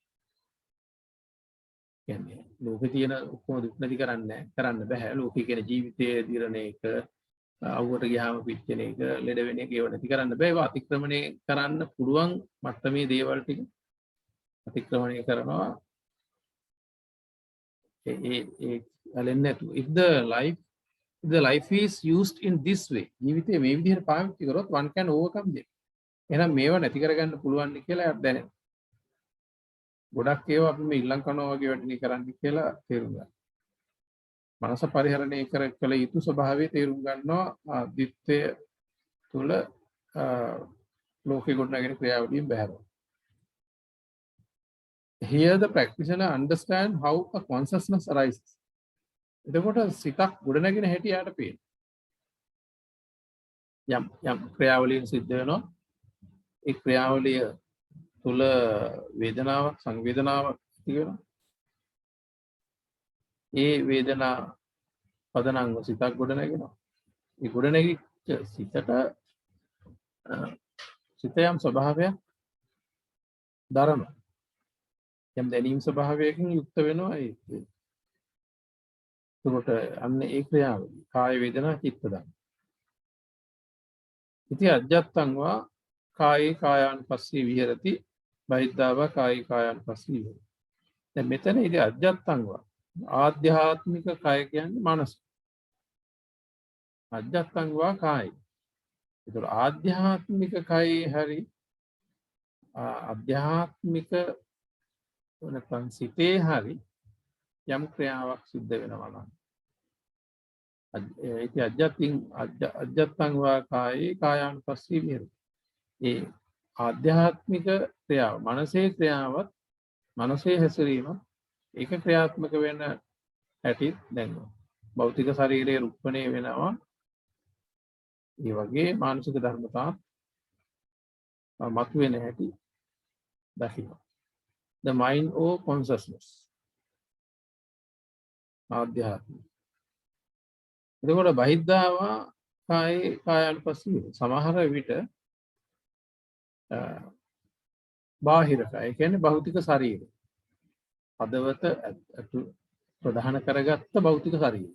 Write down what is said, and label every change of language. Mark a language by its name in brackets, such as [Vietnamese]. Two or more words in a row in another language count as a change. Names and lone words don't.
[Sinhala] කියන්නේ ලෝකේ තියෙන ඔක්කොම දුක් නැති කරන්න බෑ. ලෝකේ කියන ජීවිතයේ දිරණ එක, අවුවට ගියාම පිච්චෙන එක, ලෙඩ වෙන එක ඒව නැති කරන්න බෑ. ඒව අතික්‍රමණය කරන්න පුළුවන් මට්ටමේ දේවල් ටික අතික්‍රමණය කරනවා. ඒ ඇලෙන්නේ නැතුව. [English] If the life is used in this way, [Sinhala] ජීවිතේ මේ විදිහට පාවිච්චි කරොත් [English] one can overcome them. [Sinhala] එහෙනම් මේව නැති කරගන්න පුළුවන් කියලා දැනෙනවා. ගොඩක් ඒවා අපි මේ ඉල්ලම් කරනවා වගේ වැඩි කරන්න කියලා තේරුම් ගන්න. මනස පරිහරණය කළ යුතු ස්වභාවය තේරුම් ගන්නවා දිත්තය තුල ලෝකේ ගොඩනගෙන ක්‍රියාවලියෙන් බැහැරව. [English] Here the practitioner understand how a consciousness arises. [Sinhala] එතකොට සිතක් ගොඩනගෙන හැටි යාට පේනවා. යම් ක්‍රියාවලියෙන් සිද්ධ වෙනවා. ඒ ක්‍රියාවලිය තුල වේදනාවක් සංවේදනාවක් තියෙනවා. ඒ වේදනා පදනංග සිතක් ගොඩනගෙනවා. ඒ ගොඩනැගිච්ච සිත යම් ස්වභාවයක් දරනවා. යම් දැනීම් ස්වභාවයකින් යුක්ත වෙනවා. ඒකට අන්න ඒ ක්‍රියාවලිය [Pali] කාය වේදනා චිත්ත ධම්ම. ඉති අජ්ජත්තංවා කායේ කායානුපස්සී විහෙරති බහිද්ධාවා කායේ කායානුපස්සී විහෙරති. [Sinhala] දැන් මෙතන [Pali] ඉති අජ්ජත්තංවා [Sinhala] ආධ්‍යාත්මික කාය කියන්නේ මනස. [Pali] අජ්ජත්තංවා කාය. [Sinhala] ඒතර ආධ්‍යාත්මික කායේ හරි ආධ්‍යාත්මික නැත්නම් සිතේ හරි යම් ක්‍රියාවක් සිද්ධ වෙනවා නම් ඒක [Pali] අජ්ජත්තං වා කායේ කායානුපස්සී විහෙරති. [Sinhala] ඒ ආධ්‍යාත්මික ක්‍රියාව මනසේ ක්‍රියාවත් මනසේ හැසිරීම ඒක ක්‍රියාත්මක වෙන හැටි දැන් භෞතික ශරීරයේ රුප්පණය වෙනවා. ඒ වගේ මානසික ධර්මතා මතුවෙන හැටි දකින්න. [English] The mind or consciousness. [Sinhala] ආධ්‍යාත්මික. එතකොට [Pali] බහිද්ධාවා කායේ කායානුපස්සී [Sinhala] සමහර විට බාහිර කාය කියන්නේ භෞතික ශරීරය. හදවත ප්‍රධාන කරගත්ත භෞතික ශරීරය.